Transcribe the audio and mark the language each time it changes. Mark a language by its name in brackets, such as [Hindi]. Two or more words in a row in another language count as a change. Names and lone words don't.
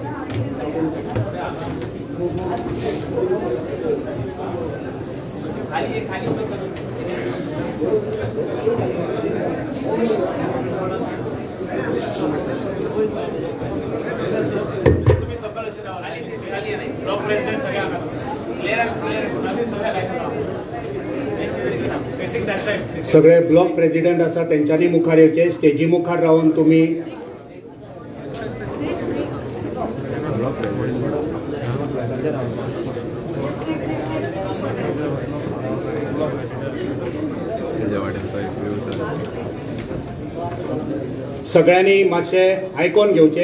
[Marathi] खाली खाली उभे करून तुम्ही सगळं असे राहा। खाली नाही [English] block president [Marathi] सगळे आला [English] clear clear [Marathi] सगळे [English] facing that side. [Konkani] सगळे [English] block president [Konkani] आसा तेंच्यांनी मुखार येवचे। स्टेजी मुखार रावन तुम्ही सगळ्यांनी मातशे आयकोन घेवचे।